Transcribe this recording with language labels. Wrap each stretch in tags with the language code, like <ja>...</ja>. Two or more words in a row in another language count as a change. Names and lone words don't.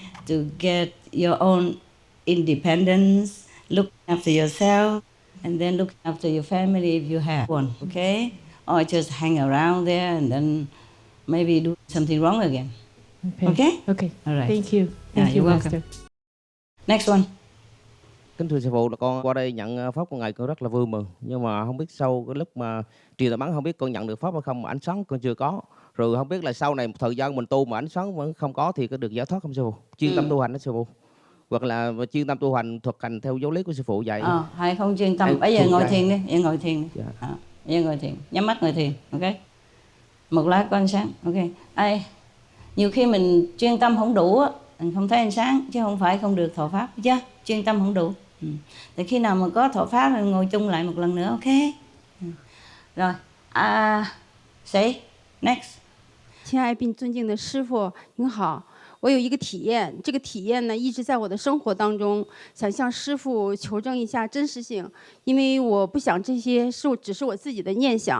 <en>To get your own independence, look after yourself, and then look after your family if you have one, okay? Or just hang around there and then maybe do something wrong again. Okay? Okay. All right. Thank you. Yeah, Thank you, you're Master. welcome. Next one.</en> <vi>Kính thưa sư phụ, là con qua đây nhận pháp của ngài con rất là vui mừng, nhưng mà không biết sau cái lúc mà truyền đạo bắn không biết con nhận được pháp hay không, mà ánh sáng con chưa có, rồi không biết là sau này một thời gian mình tu mà ánh sáng vẫn không có thì có được giải thoát không sư phụ? Chuyên tâm tu hành đó sư phụ, hoặc là chuyên tâm tu hành thực hành theo giáo lý của sư phụ dạy. Hay không chuyên tâm? Bây giờ ngồi thiền đi, giờ ngồi thiền đi. Giờ ngồi thiền, nhắm mắt ngồi thiền, ok? Một lát có ánh sáng, ok? Nhiều khi mình chuyên tâm không đủ á, mình không thấy ánh sáng, chứ không phải không được thọ pháp, chứ chuyên tâm không đủ. Thì khi nào mà có thọ pháp thì ngồi chung lại một lần nữa, ok? Rồi,</vi> <zh>谁 ？</zh> <en>Next。</en> <zh>亲爱并尊敬的师父，您好。我有一个体验，这个体验呢一直在我的生活当中，想向师父求证一下真实性，因为我不想这些只是我自己的念想。</zh>